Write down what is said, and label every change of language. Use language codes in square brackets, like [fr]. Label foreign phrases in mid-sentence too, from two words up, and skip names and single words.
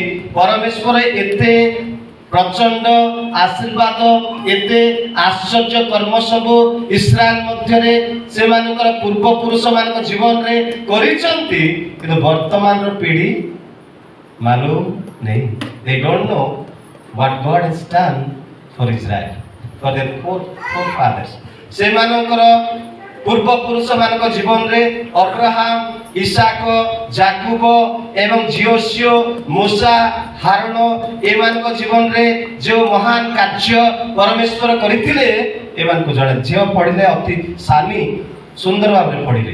[or] ପରମେଶ୍ୱର ଏତେ ପ୍ରଚଣ୍ଡ ଆଶୀର୍ବାଦ, ଏତେ ଆଶ୍ଚର୍ଯ୍ୟ କର୍ମ ସବୁ ଇସ୍ରାଏଲ ମଧ୍ୟରେ ସେମାନଙ୍କର ପୂର୍ବପୁରୁଷ ମାନଙ୍କ ଜୀବନରେ କରିଛନ୍ତି, କିନ୍ତୁ ବର୍ତ୍ତମାନର ପିଢ଼ି ମାଲୁମ ନାହିଁ। [en] They don't know what God has done for Israel, for their forefathers. [or] ସେମାନଙ୍କର ପୂର୍ବପୁରୁଷ ମାନଙ୍କ ଜୀବନରେ ଅବ୍ରାହାମ, ଇସାକ, ଯାକୁବ ଏବଂ ଜିଓସିଓ, ମୂଷା, ହାରଣ ଏମାନଙ୍କ ଜୀବନରେ ଯେଉଁ ମହାନ କାର୍ଯ୍ୟ ପରମେଶ୍ୱର କରିଥିଲେ, ଏମାନଙ୍କୁ ଜଣେ ଝିଅ ପଢିଲେ ଅତି ସାନି ସୁନ୍ଦର ଭାବରେ ପଢିଲେ।